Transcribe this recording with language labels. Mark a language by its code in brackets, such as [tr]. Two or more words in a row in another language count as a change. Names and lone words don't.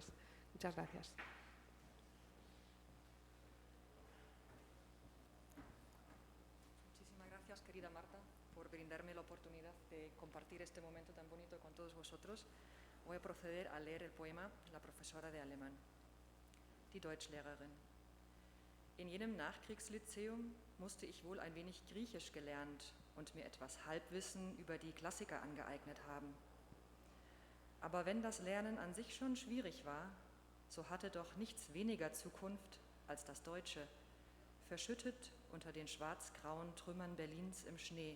[es] Muchas gracias. Muchísimas gracias, querida Marta, por brindarme la oportunidad de compartir este momento tan bonito con todos vosotros. Voy a proceder a leer el poema La profesora de alemán. [de] Die Deutschlehrerin. In jenem Nachkriegslyzeum musste ich wohl ein wenig Griechisch gelernt und mir etwas Halbwissen über die Klassiker angeeignet haben. Aber wenn das Lernen an sich schon schwierig war, so hatte doch nichts weniger Zukunft als das Deutsche, verschüttet unter den schwarz-grauen Trümmern Berlins im Schnee.